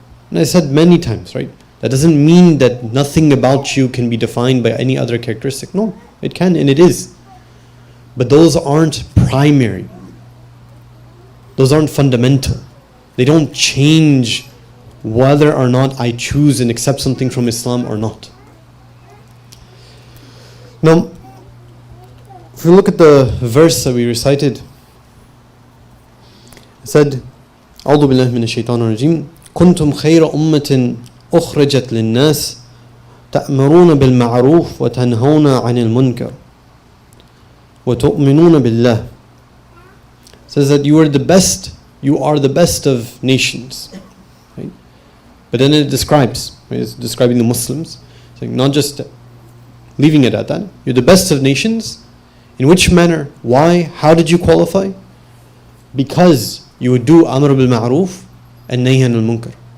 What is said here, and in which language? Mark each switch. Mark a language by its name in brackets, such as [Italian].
[English] And I said many times, right? That doesn't mean that nothing about you can be defined by any other characteristic. No, it can and it is. But those aren't primary. Those aren't fundamental. They don't change whether or not I choose and accept something from Islam or not. Now, if we look at the verse that we recited, it said, [Arabic] أعوذ بالله من الشيطان الرجيم كنتم خير أمة أخرجت للناس تأمرون بالمعروف وتنهون عن المنكر وتؤمنون بالله. [English] It says that you are the best of nations. Right? But then it describes, right? It's describing the Muslims, saying not just leaving it at that. You're the best of nations. In which manner? Why? How did you qualify? Because you would do amr bil ma'roof and nahy anil munkar.